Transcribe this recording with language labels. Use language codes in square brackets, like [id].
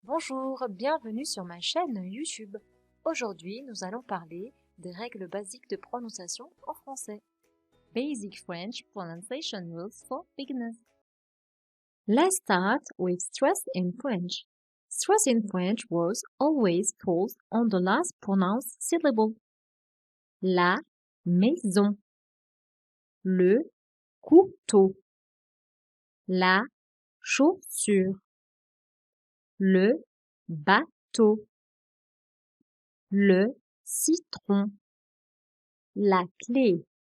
[fr] Bonjour, bienvenue sur ma chaîne YouTube. Aujourd'hui, nous allons parler des règles basiques de prononciation en français. [en] Basic French pronunciation rules for beginners. Let's start with stress in French. Stress in French words always falls on the last pronounced syllable. [fr] La maison, le couteau, la chaussure, le bateau, le citron, la clé.